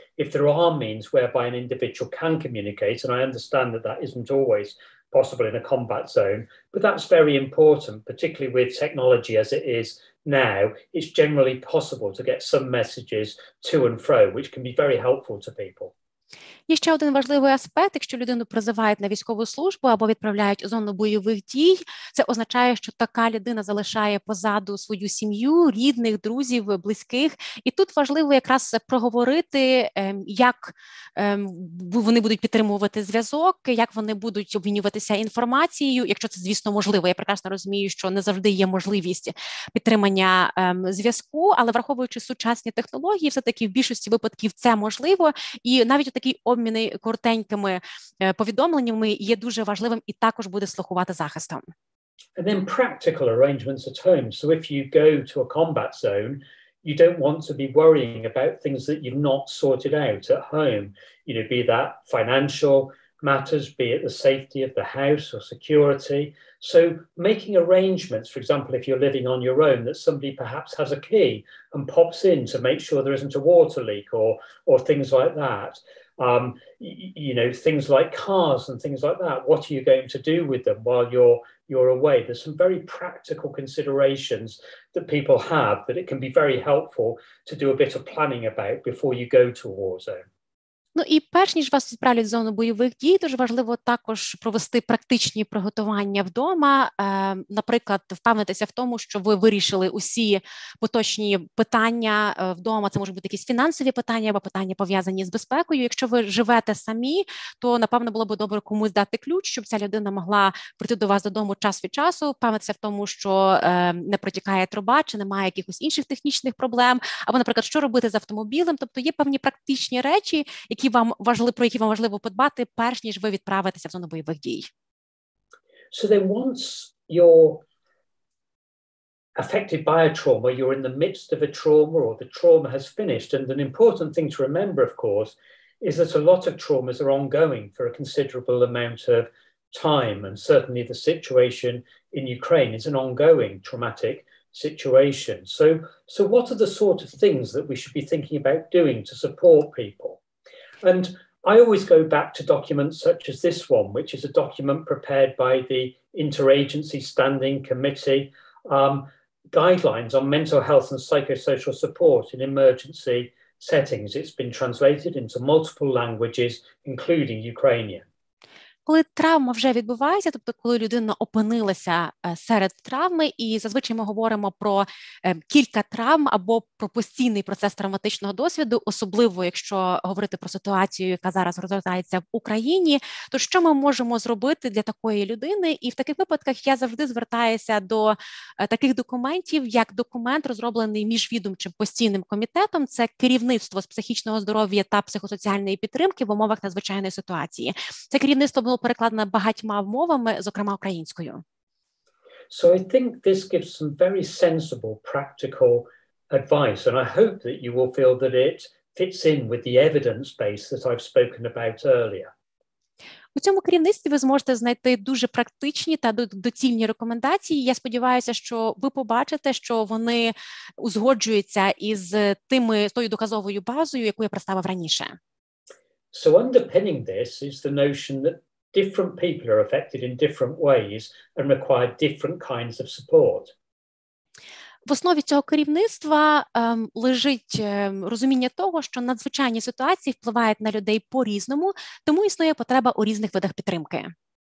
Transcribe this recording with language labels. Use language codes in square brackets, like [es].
[en] If there are means whereby an individual can communicate, and I understand that that isn't always possible in a combat zone, but that's very important, particularly with technology as it is now. It's generally possible to get some messages to and fro, which can be very helpful to people. [uk] Є ще один важливий аспект, якщо людину призивають на військову службу або відправляють у зону бойових дій, це означає, що така людина залишає позаду свою сім'ю, рідних, друзів, близьких. І тут важливо якраз проговорити, як вони будуть підтримувати зв'язок, як вони будуть обмінюватися інформацією, якщо це, звісно, можливо. Я прекрасно розумію, що не завжди є можливість підтримання зв'язку, але враховуючи сучасні технології, все-таки в більшості випадків це можливо. І навіть такі обміни коротенькими повідомленнями є дуже важливим і також буде слугувати захистом. [en] And then practical arrangements at home. So if you go to a combat zone, you don't want to be worrying about things that you've not sorted out at home. You know, be that financial matters, be it the safety of the house or security. So making arrangements, for example, if you're living on your own, that somebody perhaps has a key and pops in to make sure there isn't a water leak or things like that. You know, things like cars and things like that. What are you going to do with them while you're away? There's some very practical considerations that people have that it can be very helpful to do a bit of planning about before you go to a war zone. [uk] Ну і перш ніж вас відправлять в зону бойових дій, дуже важливо також провести практичні приготування вдома, наприклад, впевнитися в тому, що ви вирішили усі поточні питання вдома, це можуть бути якісь фінансові питання або питання пов'язані з безпекою. Якщо ви живете самі, то, напевно, було б добре комусь дати ключ, щоб ця людина могла прийти до вас додому час від часу, впевнитися в тому, що не протікає труба, чи немає якихось інших технічних проблем, або, наприклад, що робити з автомобілем. Тобто є певні практичні речі, про які вам важливо подбати, перш ніж ви відправитеся в зону бойових дій. [en] So then once you're affected by a trauma, you're in the midst of a trauma or the trauma has finished. And an important thing to remember, of course, is that a lot of traumas are ongoing for a considerable amount of time. And certainly the situation in Ukraine is an ongoing traumatic situation. So what are the sort of things that we should be thinking about doing to support people? And I always go back to documents such as this one, which is a document prepared by the Interagency Standing Committee, guidelines on mental health and psychosocial support in emergency settings. It's been translated into multiple languages, including Ukrainian. [uk] Коли травма вже відбувається, тобто коли людина опинилася серед травми, і зазвичай ми говоримо про кілька травм або про постійний процес травматичного досвіду, особливо якщо говорити про ситуацію, яка зараз розгортається в Україні, то що ми можемо зробити для такої людини? І в таких випадках я завжди звертаюся до таких документів, як документ, розроблений міжвідомчим постійним комітетом, це керівництво з психічного здоров'я та психосоціальної підтримки в умовах надзвичайної ситуації. Це керівництво було перекладено багатьма мовами, зокрема українською. [en] So I think this gives some very sensible, practical advice, and I hope that you will feel that it fits in with the evidence base that I've spoken about earlier. [uk] У цьому керівництві ви зможете знайти дуже практичні та доцільні рекомендації. Я сподіваюся, що ви побачите, що вони узгоджуються із тою доказовою базою, яку я представив раніше. [en] So underpinning this is the notion that different people are affected in different ways and require different kinds of support. [uk] В основі цього керівництва лежить розуміння того, що надзвичайні ситуації впливають на людей по-різному, тому існує потреба у різних видах підтримки.